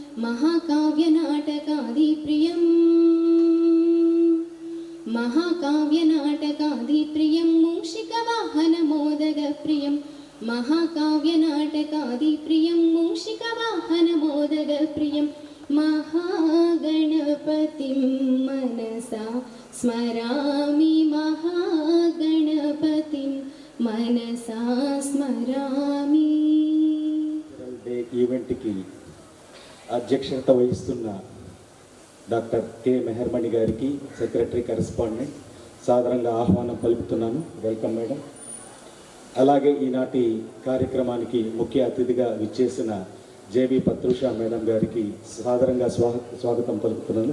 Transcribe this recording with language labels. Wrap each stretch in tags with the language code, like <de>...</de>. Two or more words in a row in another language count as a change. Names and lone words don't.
<sa>महाकाव्यनाटकादिप्रियं मूषिकवाहनमोदगप्रियं महाकाव्यनाटकादिप्रियं मूषिकवाहनमोदगप्रियं महागणपतिं मनसा स्मरामि महागणपतिं मनसा स्मरामि.</sa> <te>ఈవెంట్కి అధ్యక్షత వహిస్తున్న డాక్టర్ కె మెహర్మణి గారికి</te> <en>secretary correspondent</en> <te>సాదరంగా ఆహ్వానం పలుకుతున్నాను.</te> <en>welcome madam.</en> <te>అలాగే ఈనాటి కార్యక్రమానికి ముఖ్య అతిథిగా విచ్చేసిన జేబీ పత్రుషా మేడం గారికి సాదరంగా స్వాగతం పలుకుతున్నాను.</te>